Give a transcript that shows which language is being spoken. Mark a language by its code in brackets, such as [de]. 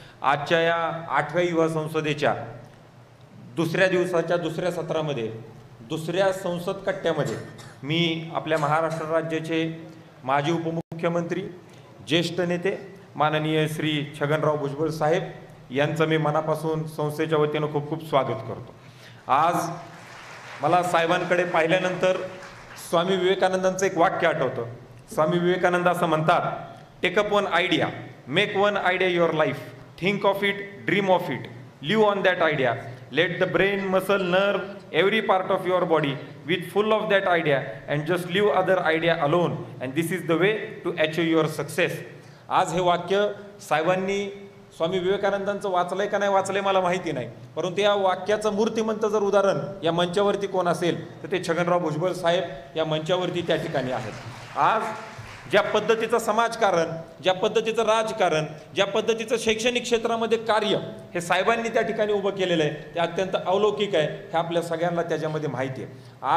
[mr] आजच्या या 8व्या युवा संसदेच्या दुसऱ्या दिवसाच्या दुसऱ्या सत्रामध्ये, दुसऱ्या संसद कट्ट्यामध्ये मी आपल्या महाराष्ट्र राज्याचे माजी उपमुख्यमंत्री, ज्येष्ठ नेते माननीय श्री छगनराव भुजबळ साहेब यांचं मी मनापासून संस्थेच्या वतीनं खूप खूप स्वागत करतो। आज मला साहेबांकडे पाहिल्यानंतर स्वामी विवेकानंदांचं एक वाक्य आठवतं। स्वामी विवेकानंद असं म्हणतात, [en] Take up one idea, make one idea your life, think of it, dream of it, live on that idea, let the brain, muscle, nerve, every part of your body with full of that idea and just leave other idea alone, and this is the way to achieve your success। [mr] आज हे वाक्य साहेबांनी स्वामी विवेकानंदांचं वाचलंय का नाही वाचलंय मला माहिती नाही, परंतु या वाक्याचं मूर्तिमंत जर उदाहरण या मंचावरती कोण असेल तर ते छगनराव भुजबळ साहेब या मंचावरती त्या ठिकाणी आहेत। आज ज्या पद्धतीचं समाजकारण, ज्या पद्धतीचं राजकारण, ज्या पद्धतीचं शैक्षणिक क्षेत्रामध्ये कार्य हे साहेबांनी त्या ठिकाणी उभं केलेलं आहे ते अत्यंत अवलौकिक आहे, हे आपल्या सगळ्यांना त्याच्यामध्ये माहिती आहे।